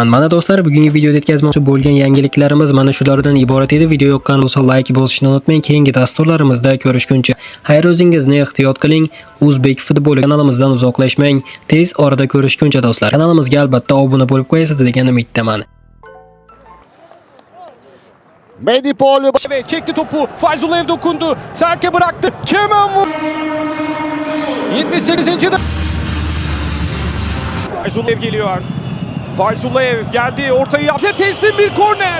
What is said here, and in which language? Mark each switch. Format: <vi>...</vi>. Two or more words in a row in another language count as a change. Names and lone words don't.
<uz>Mana do'stlar, bugungi videoda yetkazmoqchi bo'lgan yangiliklarimiz mana shulardan iborat edi. Video yoqqan bo'lsa like bosishni unutmang. Keyingi dasturlarimizda ko'rishguncha xayr, o'zingizni ehtiyot qiling. O'zbek futboli kanalimizdan uzoqlashmang. Tez orada ko'rishguncha do'stlar. Kanalimizga albatta obuna bo'lib qo'yasiz degan umiddaman.</uz> <tr>Medipol çekti topu. Fayzullayev dokundu. Serke bıraktı. Kemen vurdu. 78. Fayzullayev geliyor. Fayzullayev geldi. Ortayı yaptı. Teslim bir korner.</tr>